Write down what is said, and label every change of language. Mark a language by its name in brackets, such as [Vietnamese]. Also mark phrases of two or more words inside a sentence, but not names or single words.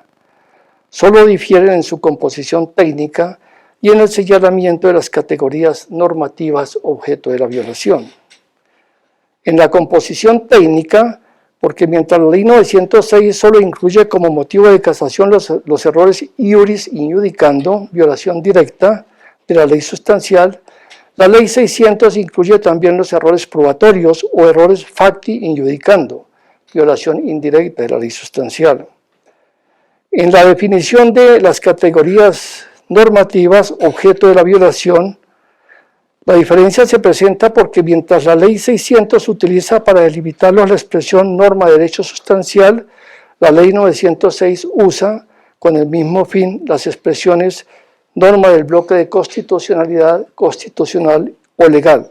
[Spanish] Solo difieren en su composición técnica y en el señalamiento de las categorías normativas objeto de la violación. En la composición técnica, porque mientras la ley 906 solo incluye como motivo de casación los errores [Latin] iuris iudicando, [Spanish] violación directa de la ley sustancial, la ley 600 incluye también los errores probatorios o errores [Latin] facti iudicando, [Spanish] violación indirecta de la ley sustancial. En la definición de las categorías normativas objeto de la violación, la diferencia se presenta porque mientras la ley 600 se utiliza para delimitarlos la expresión norma de derecho sustancial, la ley 906 usa con el mismo fin las expresiones norma del bloque de constitucionalidad, constitucional o legal.